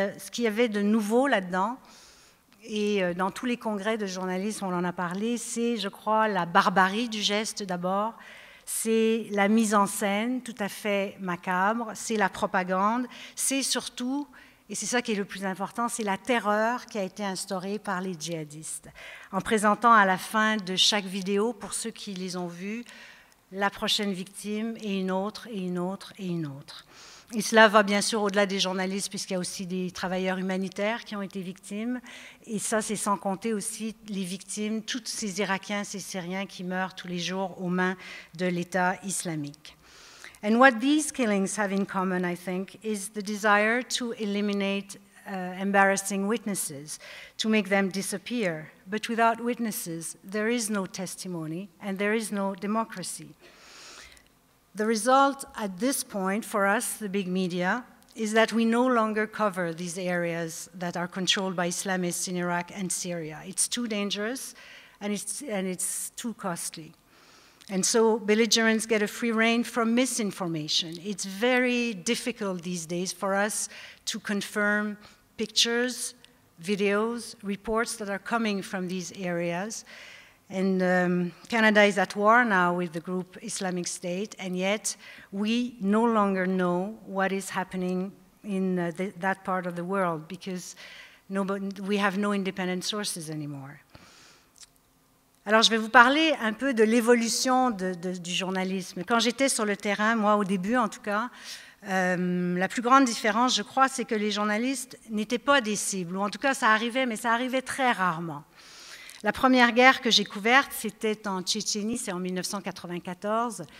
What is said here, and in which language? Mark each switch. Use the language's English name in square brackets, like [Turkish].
[French] Ce qu'il y avait de nouveau là-dedans, et dans tous les congrès de journalisme, on en a parlé, c'est, je crois, la barbarie du geste d'abord, c'est la mise en scène tout à fait macabre, c'est la propagande, c'est surtout, et c'est ça qui est le plus important, c'est la terreur qui a été instaurée par les djihadistes, en présentant à la fin de chaque vidéo, pour ceux qui les ont vues, la prochaine victime et une autre, et une autre, et une autre. Et cela va bien sûr au-delà des journalistes, puisqu'il y a aussi des travailleurs humanitaires qui ont été victimes. Et ça, c'est sans compter aussi les victimes, tous ces Irakiens, ces Syriens qui meurent tous les jours aux mains de l'État islamique. [English] And what these killings have in common, I think, is the desire to eliminate embarrassing witnesses, to make them disappear. But without witnesses, there is no testimony and there is no democracy. The result at this point for us, the big media, is that we no longer cover these areas that are controlled by Islamists in Iraq and Syria. It's too dangerous and it's too costly. And so belligerents get a free rein from misinformation. It's very difficult these days for us to confirm pictures, videos, reports that are coming from these areas. And Canada is at war now with the group Islamic State, and yet we no longer know what is happening in that part of the world because we have no independent sources anymore. [French] Alors, je vais vous parler un peu de l'évolution du journalisme. Quand j'étais sur le terrain, moi, au début en tout cas, la plus grande différence, je crois, c'est que les journalistes n'étaient pas des cibles, ou en tout cas, ça arrivait, mais ça arrivait très rarement. La première guerre que j'ai couverte, c'était en Tchétchénie, c'est en 1994.